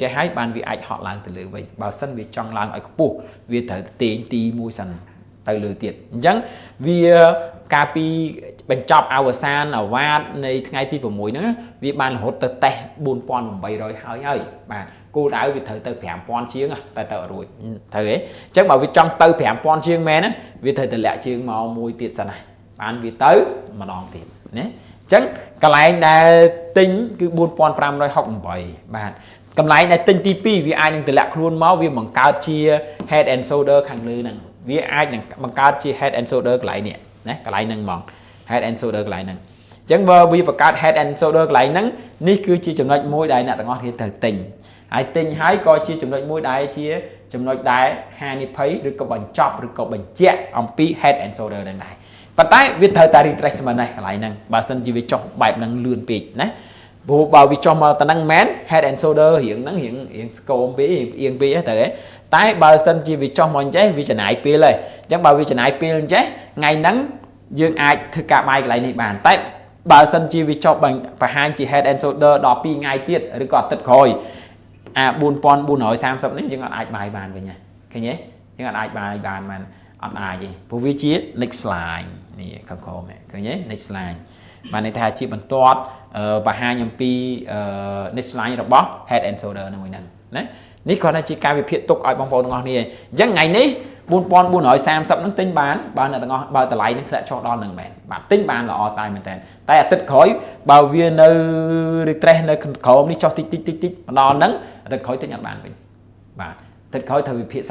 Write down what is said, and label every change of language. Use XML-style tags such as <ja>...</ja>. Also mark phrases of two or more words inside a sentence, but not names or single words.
<km>ចេះហើយបានវាអាចហក់ឡើងទៅលើវិញបើសិនវាចង់ឡើងឲ្យខ្ពស់វាត្រូវទាញទីមួយសិនទៅលើទៀតអញ្ចឹងវាការពីបញ្ចប់អវសានអាវ៉ាតនៃថ្ងៃទី6ហ្នឹងវាបានរហូតទៅតេស្ត 4800 ហើយបាទគោលដៅវាត្រូវទៅ 5000 ជាងតែទៅរួចត្រូវទេអញ្ចឹងបើវាចង់ទៅ 5000 ជាងមែនណាវាត្រូវតែលាក់ជើងមកមួយទៀតសិនណាបានវាទៅម្ដងទៀតណាអញ្ចឹងកន្លែងដែលទិញគឺ 4568 បាទកន្លែងដែលទិញទី2វាអាចនឹងទម្លាក់ខ្លួនមកវាបង្កើតជា</km> <en>head and shoulder</en> <km>ខាងលើហ្នឹងវាអាចនឹងបង្កើតជា</km> <en>head and shoulder</en> <km>កន្លែងនេះណាកន្លែងហ្នឹងហ្មង</km> <en>head and shoulder</en> <km>កន្លែងហ្នឹងអញ្ចឹងបើវាបង្កើត</km> <en>head and shoulder</en> <km>កន្លែងហ្នឹងនេះគឺជាចំណុចមួយដែលអ្នកទាំងអស់គ្នាត្រូវទិញហើយទិញហើយក៏ជាចំណុចមួយដែលជាចំណុចដែលហានិភ័យឬក៏បញ្ចប់ឬក៏បញ្ជាក់អំពី</km> <en>head and shoulder</en> <km>ហ្នឹងដែរប៉ុន្តែវាត្រូវតែ retracement ដែរកន្លែងហ្នឹងបើសិនជាវាចុះបែប ហ្នឹងលឿនពេកណាព្រោះបើវាចុះមកទៅហ្នឹងមែន</km> <en>head and shoulder</en> <km>រៀងហ្នឹងរៀងស្គមពេកអៀងពេកទៅតែបើសិនជាវាចុះមកអញ្ចេះវាចំណាយពេលហើយអញ្ចឹងបើវាចំណាយពេលអញ្ចេះថ្ងៃហ្នឹងយើងអាចធ្វើការបាយកន្លែងនេះបានតែបើសិនជាវាចុះបង្ហាញជា head and shoulder ដល់2ថ្ងៃទៀតឬក៏អាទិត្យក្រោយអា 4430 នេះយើងអត់អាច បាយបានវិញឃើញទេយើងអត់អាចបាយបានអត់អាចទេព្រោះវាជា</km> <en>next line</en> <km>នេះខាងក្រោមឃើញទេ</km> <en>next line</en> <km>បានន័យថាជាបន្ទាត់បង្ហាញអំពី</km> <en>next line</en> <km>របស់</km> <en>head and shoulder</en> <km>ហ្នឹងមួយហ្នឹងណានេះគ្រាន់តែជាការវិភាគទុកឲ្យបងប្អូនទាំងអស់គ្នាអញ្ចឹងថ្ងៃនេះ 4430 ហ្នឹងទិញបាន បើអ្នកទាំងអស់បើតម្លៃហ្នឹងធ្លាក់ចុះដល់ហ្នឹងមែនបាទទិញបានល្អតែមែនតើតែអាទិត្យក្រោយបើវានៅ retrace នៅក្រោមនេះចុះតិចម្ដងហ្នឹងអាទិត្យក្រោយទិញអត់បានវិញបាទអាទិត្យក្រោយត្រូវវិភាគសា</km>